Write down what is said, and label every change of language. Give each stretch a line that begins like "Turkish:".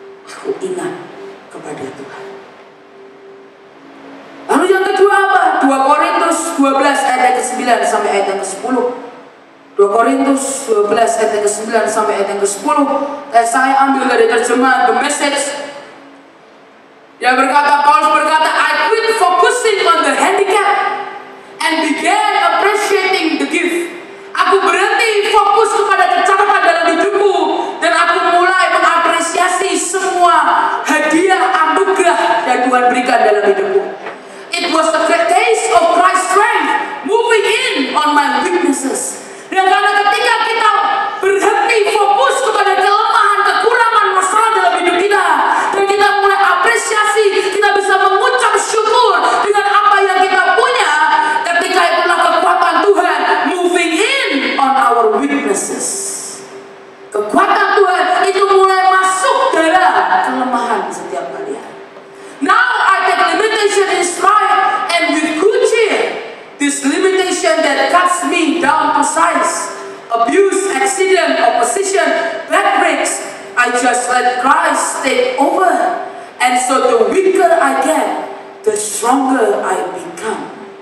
Indonesian: Aku ingat kepada Tuhan. Lalu yang kedua apa? 2 Korintus 12 ayat yang ke-9 sampai ayat yang ke-10. 2 Korintus 12 ayat yang ke-9 sampai ayat yang ke-10. Saya ambil dari terjemahan The Message. Yang berkata, Paulus berkata,
English: I quit focusing on the handicap and began appreciating the gift.
Indonesian: Aku berhenti fokus kepada kecacatan dalam hidupku dan aku mulai mengapresiasi semua hadiah anugerah yang Tuhan berikan dalam hidupku.
English: It was the taste of Christ's strength moving in on my weaknesses.
Indonesian: Dan karena ketika kita berhenti fokus kepada kelemahan, kekurangan, masalah dalam hidup kita, dan kita mulai apresiasi, kita bisa mengucap syukur dengan apa yang kita punya, ketika itulah kekuatan Tuhan
English: moving in on our weaknesses.
Indonesian: Kekuatan Tuhan itu mulai masuk dalam kelemahan setiap kalian.
English: Now I take limitation in stride and with good cheer. This limitation that cuts me down to size, abuse, accident, opposition, bad breaks, I just let Christ take over. And so the weaker I get, the stronger I become.